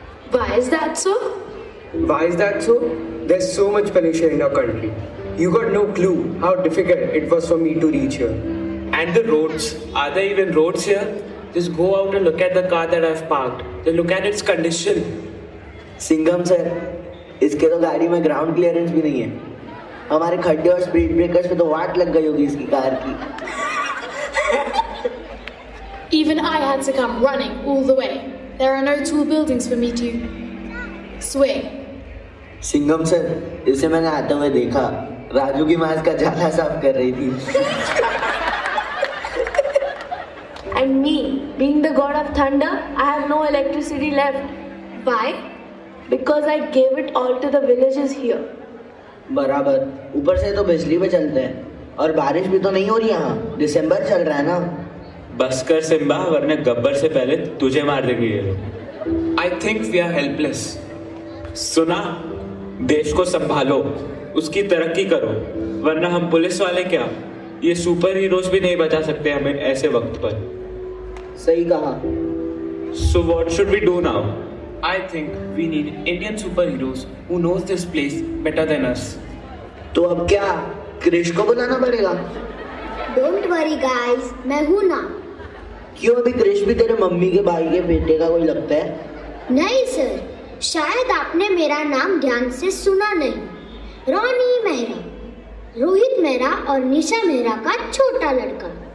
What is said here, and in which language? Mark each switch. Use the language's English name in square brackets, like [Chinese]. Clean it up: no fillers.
[English] Why is that so? Why is that so? There's so much pollution in our country. You got no clue how difficult it was for me to reach here. And the roads. Are there even roads here? Just go out and look at the car that I've parked. Then look at its condition. [Hindi] Singham sir इसके तो गाड़ी में ground clearance भी नहीं है हमारे खड्डे और स्पीड ब्रेकर्स पे तो वाट लग गई होगी इसकी कार की [English] Even I had to come running all the way. There are no tall buildings for me to swing. [Hindi] Singham sir इसे मैंने आते हुए देखा राजू की माँ इसका जाला साफ कर रही थी [English] And me, being the god of thunder, I have no electricity left. Why? Because I gave it all to the villagers here. [Hindi] बराबर ऊपर से तो बिजली पे चलते हैं और बारिश भी तो नहीं हो रही यहाँ दिसंबर चल रहा है ना बस कर सिम्बा वरना गब्बर से पहले तुझे मार देंगे ये लोग. [English] I think we are helpless. [Hindi] सुना? देश को संभालो, उसकी तरक्की करो, वरना हम पुलिस वाले क्या ये सुपर हीरोज भी नहीं बचा सकते हमें ऐसे वक्त पर. सही कहा [English] So what should we do now? I think we need Indian superheroes who knows this place better than us. [Hindi] तो अब क्या क्रिश को बुलाना पड़ेगा [English] Don't worry guys, [Hindi] मैं हूँ ना. क्यों अभी क्रिश भी तेरे मम्मी के भाई के बेटे का कोई लगता है नहीं सर, शायद आपने मेरा नाम ध्यान से सुना नहीं. रॉनी मेहरा, रोहित मेहरा और निशा मेहरा का छोटा लड़का.